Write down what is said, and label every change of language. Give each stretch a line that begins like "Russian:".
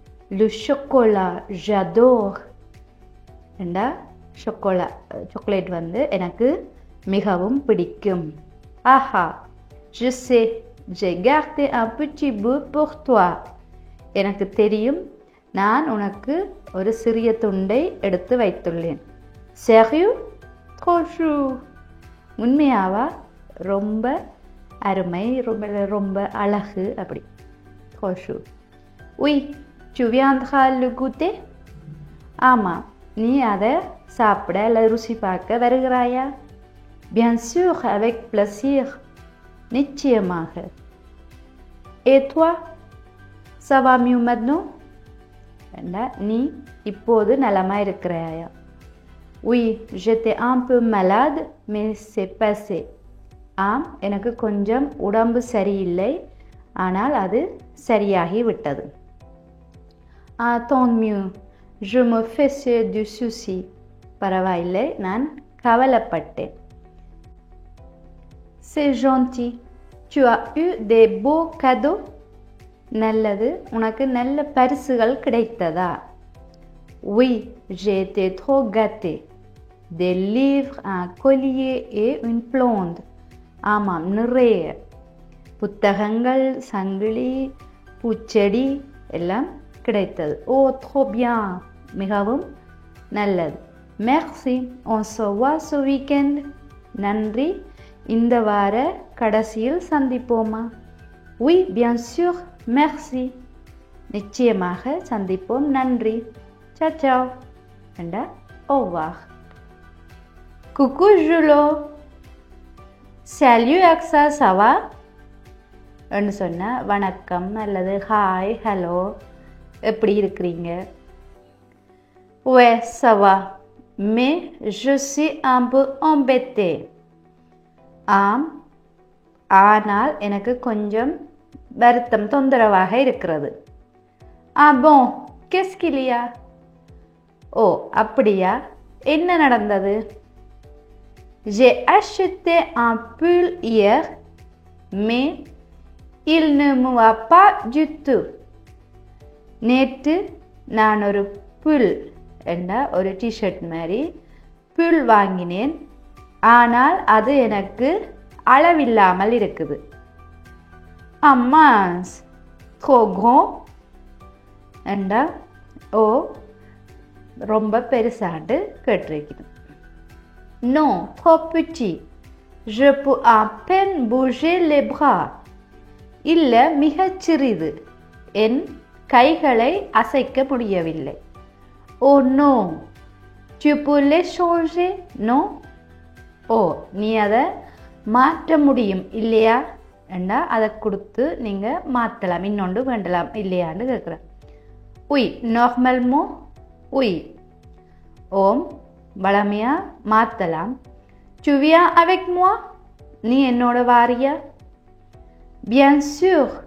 French: Le chocolat, j'adore.
Tamil: ஏண்டா chocolate வந்து எனக்கு மிகவும் பிடிக்கும்.
French: ஆஹா, je sais, j'ai gardé un petit bout pour toi.
Tamil: எனக்கு தெரியும், நான் உனக்கு ஒரு சிறிய துண்டை எடுத்து வைத்துள்ளேன்.
French: Sérieux? Trop chou.
Tamil: உண்மையாவா? ரொம்ப அருமை, ரொம்ப அழகு அப்படி.
French: Trop chou. Oui, tu viendras le goûter?
Tamil: ஆமாம், நீ அதை சாப்பிட அல்லது ருசி பார்க்க வருகிறாயா?
French: Bien sûr, avec plaisir.
Tamil: நிச்சயமாக.
French: Et toi? Ça va mieux maintenant?
Tamil: நீ இப்போது நலமாக இருக்கிறாயா?
French: Oui, j'étais un peu malade, mais c'est passé.
Tamil: ஆம், எனக்கு கொஞ்சம் உடம்பு சரியில்லை, ஆனால் அது சரியாகி விட்டது.
French: Tant mieux. Je me faisais du souci.
Tamil: பரவாயில்லை, நான் கவலைப்பட்டேன்.
French: C'est gentil. Tu as eu des beaux cadeaux?
Tamil: நல்லது, உனக்கு நல்ல பரிசுகள் கிடைத்ததா?
French: Oui, j'ai été trop gâtée. Des livres, un collier et une plante.
Tamil: ஆமாம், நிறைய புத்தகங்கள், சங்கிலி, பூச்செடி எல்லாம் கிடைத்தது.
French: Oh, trop bien.
Tamil: மிகவும் நல்லது.
French: Merci. On se voit ce weekend.
Tamil: நன்றி, இந்த வார கடைசியில் சந்திப்போமா?
French: Oui, bien sûr. Merci.
Tamil: நிச்சயமாக சந்திப்போம், நன்றி.
Italian: Ciao, ciao.
French: And au revoir. Coucou Julo. Salut Aksa, ça va?
Tamil: ன்னு சொன்ன வணக்கம் அல்லது ஹாய், ஹலோ, எப்படி இருக்கிறீங்க?
French: Ouais, ça va. Mais je suis un peu embêtée.
Tamil: ஆம், ஆனால் எனக்கு கொஞ்சம் வருத்தம், தொந்தரவாக இருக்கிறது.
French: Ah bon, qu'est-ce qu'il y a?
Tamil: ஓ, அப்படியா, என்ன நடந்தது?
French: J'ai acheté un pull hier, mais il ne me va pas du tout.
Tamil: நேற்று நான் ஒரு புல் என்ற ஒரு டிஷர்ட் மாதிரி புல் வாங்கினேன், ஆனால் அது எனக்கு அளவில்லாமல் இருக்குது.
French: Mince, trop grand?
Tamil: என்றா ஓ, ரொம்ப பெருசாண்டு கேட்டிருக்கிறேன்.
French: Non, trop petit. Je peux à peine bouger les bras.
Tamil: இல்லை, மிகச் சிறிது, என் கைகளை அசைக்க முடியவில்லை.
French: Oh non, tu peux les changer?
Tamil: Non? ஓ, நீ அதை மாற்ற முடியும் இல்லையா? என்றா அதை கொடுத்து நீங்கள் மாற்றலாம், இன்னொன்று வேண்டலாம் இல்லையான்னு கேட்குறேன்.
French: Oui, normalement, oui.
Tamil: ஓம், வளமையாக மாற்றலாம்.
French: Tu viens avec moi?
Tamil: நீ என்னோட வாரியா?
French: Bien sûr.